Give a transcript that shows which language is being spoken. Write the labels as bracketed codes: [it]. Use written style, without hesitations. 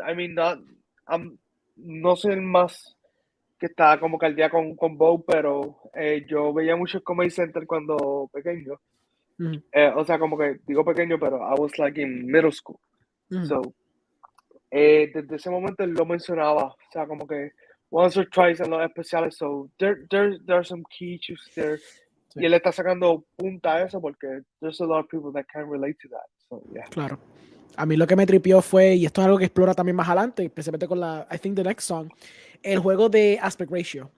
[en] I mean, [es] no soy el más que está como que al día con Bo, pero yo veía mucho Comedy Center cuando pequeño. O sea, como que digo pequeño, pero [en] I was like in middle school. [es] So, desde ese momento él lo mencionaba. O sea, como que [en] once or twice [es] en los especiales. [en] So, there are some key issues there. [es] Y él está sacando punta a eso porque [en] there's a lot of people that can relate to that. So, yeah. [es] Claro. A mí lo que me tripió fue, y esto es algo que explora también más adelante, especialmente con la, [en] I think the next song, [es] el juego de aspect ratio.